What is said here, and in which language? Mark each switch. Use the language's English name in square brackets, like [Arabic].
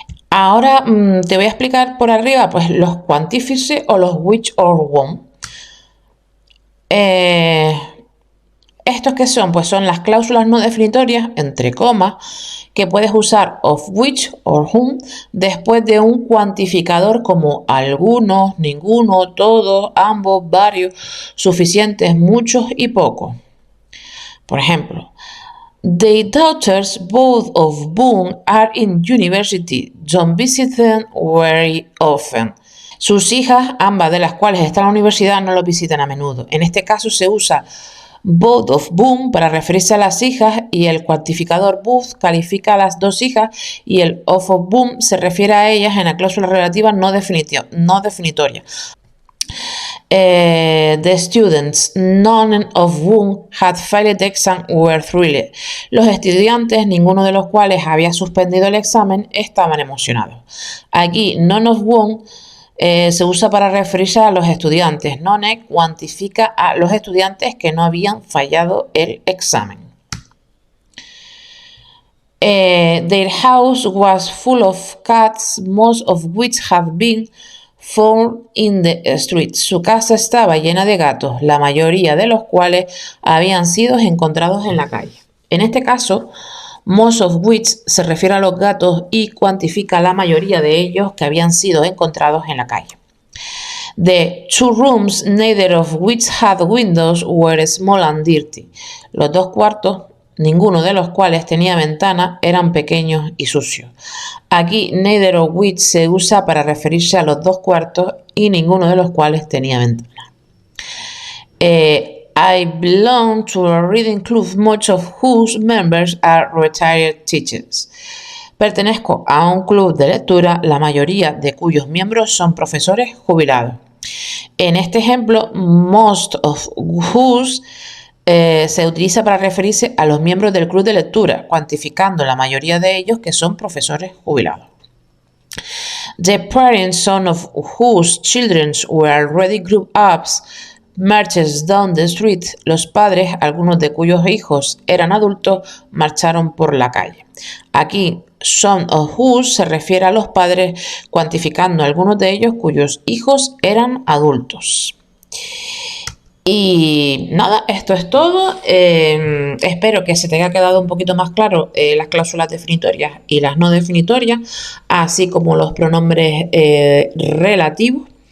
[Spanish] Ahora te voy a explicar por arriba pues, los cuantífices o los which or whom. Estos ¿Estos qué son? Pues son las cláusulas no definitorias, entre comas, que puedes usar of which or whom después de un cuantificador como algunos, ninguno, todos, ambos, varios, suficientes, muchos y pocos. Por ejemplo, [English] the daughters both of whom are in university don't visit them very often. [Spanish] Sus hijas, ambas de las cuales están en la universidad, no los visitan a menudo. En este caso se usa both of whom para referirse a las hijas y el cuantificador both califica a las dos hijas y el of whom se refiere a ellas en la cláusula relativa no definitoria. [English] The students, none of whom had failed the exam, were thrilled. [Spanish] Los estudiantes, ninguno de los cuales había suspendido el examen, estaban emocionados. Aquí, none of whom se usa para referirse a los estudiantes. None cuantifica a los estudiantes que no habían fallado el examen. [English] Their house was full of cats, most of which had been found in the street. [Spanish] Su casa estaba llena de gatos, la mayoría de los cuales habían sido encontrados en la calle. En este caso, most of which se refiere a los gatos y cuantifica la mayoría de ellos que habían sido encontrados en la calle. [English] The two rooms, neither of which had windows, were small and dirty. [Spanish] Los dos cuartos, ninguno de los cuales tenía ventana, eran pequeños y sucios. Aquí, neither of which se usa para referirse a los dos cuartos y ninguno de los cuales tenía ventana. [English] I belong to a reading club, much of whose members are retired teachers. [Spanish] Pertenezco a un club de lectura, la mayoría de cuyos miembros son profesores jubilados. En este ejemplo, most of whose se utiliza para referirse a los miembros del club de lectura, cuantificando la mayoría de ellos que son profesores jubilados. [English] The parents, some of whose children were already grown up, marches down the street. [Spanish] Los padres, algunos de cuyos hijos eran adultos, marcharon por la calle. Aquí, some of whose se refiere a los padres, cuantificando a algunos de ellos cuyos hijos eran adultos. Y nada, esto es todo. Espero que se te haya quedado un poquito más claro las cláusulas definitorias y las no definitorias, así como los pronombres relativos.